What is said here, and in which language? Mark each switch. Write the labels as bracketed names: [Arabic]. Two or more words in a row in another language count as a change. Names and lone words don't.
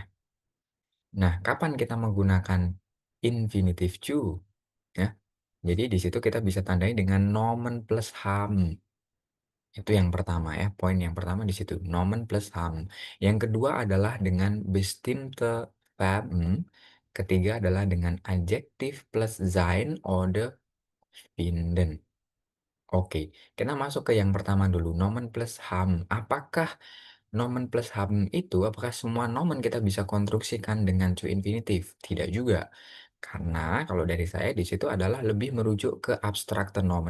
[Indonesian] Nah, kapan kita menggunakan [English] infinitive to [Indonesian] ya? Jadi di situ kita bisa tandai dengan [German] nomen plus haben. [Indonesian] Itu yang pertama ya, poin yang pertama di situ, [German] Nomen plus haben. [Indonesian] Yang kedua adalah dengan [German] bestimmte Verben. [Indonesian] Ketiga adalah dengan adjektif plus [German] sein oder finden. [Indonesian] Oke, kita masuk ke yang pertama dulu, [German] Nomen plus haben. [Indonesian] Apakah [German] Nomen plus haben [Indonesian] itu, apakah semua nomen kita bisa konstruksikan dengan [English] to infinitif? [Indonesian] Tidak juga. Karena kalau dari saya di situ adalah lebih merujuk ke [German] abstrakte nomen.